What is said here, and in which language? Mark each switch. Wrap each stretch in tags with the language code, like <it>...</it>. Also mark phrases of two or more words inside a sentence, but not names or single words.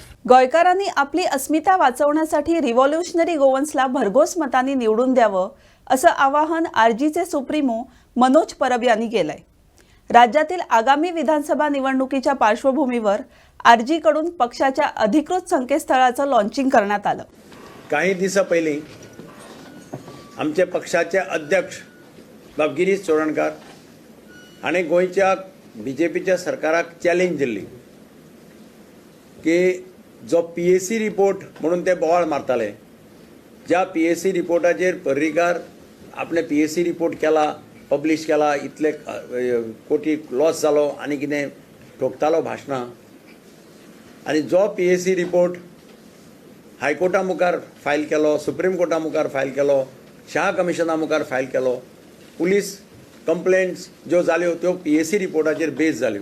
<mr>गोयकरांनी आपली अस्मिता वाचवण्यासाठी रिव्हॉल्युशनरी गोवन्सला भरघोस मतांनी निवडून द्यावं असं आवाहन आरजीचे सुप्रीमो मनोज परब यांनी केलंय. राज्यातील आगामी विधानसभा निवडणुकीच्या पार्श्वभूमीवर आरजीकडून पक्षाच्या अधिकृत संकेतस्थळाचं लॉन्चिंग करण्यात आलं.</mr> <kok>काही दिवसा पयलीं आमचे पक्षाचे अध्यक्ष बाब गिरीश चोडणकार हाणें गोंयच्या बीजेपीच्या सरकाराक चॅलेंज दिल्ली की जो PAC रिपोर्ट म्हणून ते बोवाळ मारताले, ज्या PAC रिपोर्टाचेर पर्रीकार आपणे PAC रिपोर्ट केला, पब्लीश केला, इतले कोटी लॉस जालो आनी कितें ठोकतालो भाशणां, आनी जो PAC रिपोर्ट हायकोर्टा मुखार फायल केलो, सुप्रीम कोर्टा मुखार फायल केलो, शाह कमिशना मुखार फायल केलो,</kok> <en>police complaints</en> <kok>ज्यो जाल्यो त्यो PAC रिपोर्टाचेर बेस जाल्यो.</kok>